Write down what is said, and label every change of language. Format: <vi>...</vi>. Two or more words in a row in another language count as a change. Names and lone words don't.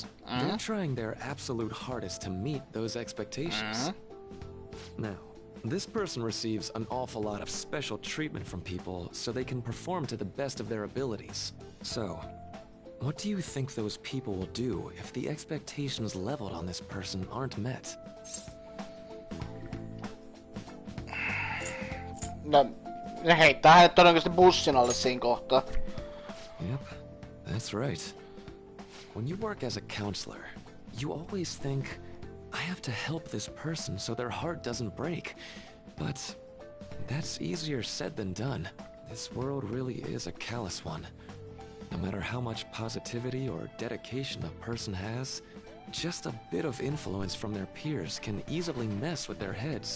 <en>They're trying their absolute hardest to meet those expectations. Now, this person receives an awful lot of special treatment from people so they can perform to the best of their abilities. So, what do you think those people will do if the expectations leveled on this person aren't met?</en> <fi>No, ne heittää hänet todennäköisesti bussin alle siinä kohtaa.</fi> <en>Yep, that's right. When you work as a counselor, you always think, I have to help this person so their heart doesn't break. But that's easier said than done. This world really is a callous one. No matter how much positivity or dedication a person has, just a bit of influence from their peers can easily mess with their heads.</en>